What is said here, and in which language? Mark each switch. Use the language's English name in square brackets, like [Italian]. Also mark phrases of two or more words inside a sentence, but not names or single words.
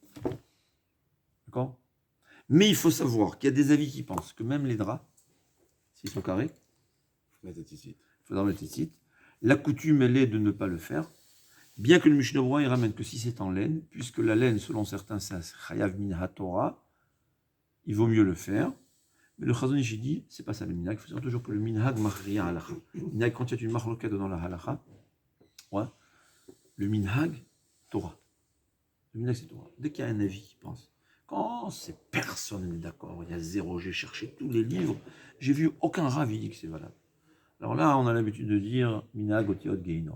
[French] D'accord? Mais il faut savoir qu'il y a des avis qui pensent que même les draps, s'ils sont carrés, il faudra mettre le tzitzit. La coutume elle est de ne pas le faire. Bien que le Mishnah Berurah il ramène que si c'est en laine, puisque la laine, selon certains, c'est un [Hebrew] חייב מן התורה, [French] il vaut mieux le faire. Mais le Chazon Ish dit, c'est pas ça le minhag, il faut dire toujours que le [Hebrew] מנהג מכריע הלכה. [French] Minhag, quand il y a une marloquette dans la halacha, ouais, le minhag, Torah. Le minhag, c'est Torah. Dès qu'il y a un avis qui pense, quand personne n'est d'accord, il y a zéro, j'ai cherché tous les livres, j'ai vu aucun rav qui dit que c'est valable. Alors là, on a l'habitude de dire [Hebrew] מנהג אותיות גיהנום.